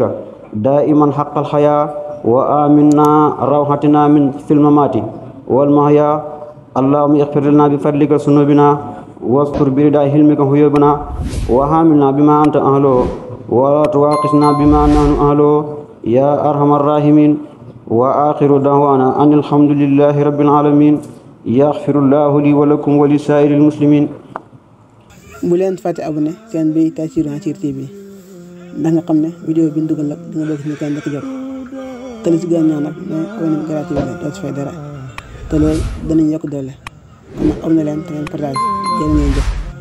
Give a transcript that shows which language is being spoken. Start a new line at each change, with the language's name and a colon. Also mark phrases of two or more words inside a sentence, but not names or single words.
Arabic: دائما حق الحياة وآمنا روحتنا من في الممات والمحيا اللهم اغفر لنا بفضلك ذنوبنا واستر برداء حلمك عيوبنا وحاملنا بما أنت أهله ولا تواخذنا بما نحن أهله يا أرحم الراحمين وآخر دعوانا أن الحمد لله رب العالمين يغفر الله لي ولكم ولسائر المسلمين.
Wolof: bu leen fàtte abonné seen bi Taysiroul Assir TV ndax nga xam ne vidéo bi ñu dugal nag di nga bokk ci ñu koy njëkk jot te li ci gën a ñaan nag mooy abonné bi gratuit la doo ci fay dara te loolu danañ yokk doole kon nag am na leen te ngeen partage jërë ngeen jëf.